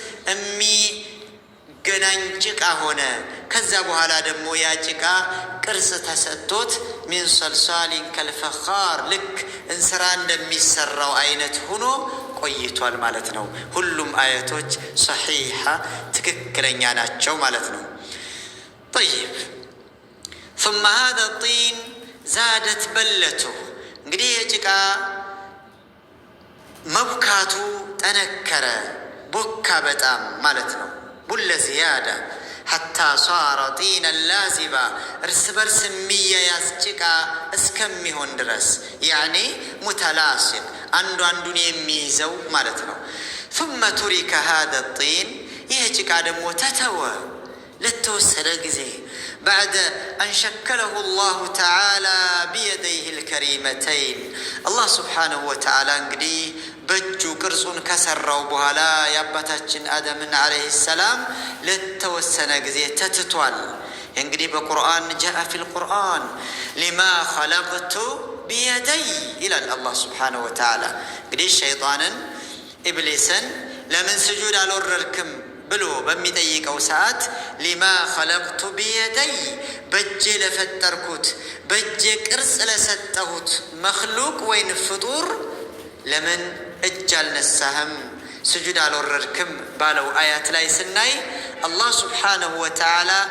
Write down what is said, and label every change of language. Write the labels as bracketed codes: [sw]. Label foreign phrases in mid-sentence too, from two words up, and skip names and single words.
[am] የሚገናኝ ጭቃ ሆነ። ከዛ በኋላ ደግሞ ያ ጭቃ ቅርጽ ተሰጥቶት [ar] من صلصال كالفخار [am] ልክ እንስራ እንደሚሰራው አይነት ሆኖ ቆይቷል ማለት ነው። ሁሉም አያቶች ሰሒሓ ትክክለኛ ናቸው ማለት ነው። [ar] طيب ثم هذا الطين زادت بلته [am] እንግዲህ የጭቃ መብካቱ ጠነከረ፣ ቦካ በጣም ማለት ነው። [ar] بل زيادة حتى صار طينا لازبا [am] እርስ በርስ የሚያያዝ ጭቃ እስከሚሆን ድረስ [ar] يعني متلاصق [am] አንዱ አንዱን የሚይዘው ማለት ነው። [ar] ثم ترك هذا الطين [am] ይህ ጭቃ ደግሞ ተተወ ለተወሰነ ጊዜ [ar] بعد أن شكله الله تعالى بيديه الكريمتين الله سبحانه وتعالى [am] እንግዲህ በእጁ ቅርጹን ከሰራው በኋላ የአባታችን አደምን [ar] عليه السلام [am] ለተወሰነ ጊዜ ተትቷል። እንግዲህ በቁርአን [ar] جاء في القرآن لما خلقت بيدي [am] ይላል [ar] الله سبحانه وتعالى። [am] እንግዲህ ሸይጣንን ኢብሊስን ለምን ስጁድ አልወረድክም ብሎ በሚጠይቀው ሰዓት [ar] لما خلقت بيدي [am] በእጄ ለፈጠርኩት በእጄ ቅርጽ ለሰጠሁት መክሉቅ ወይን ፍጡር ለምን እጅ አልነሳህም ስጁድ አልወረድክም ባለው አያት ላይ ስናይ [ar] الله سبحانه وتعالى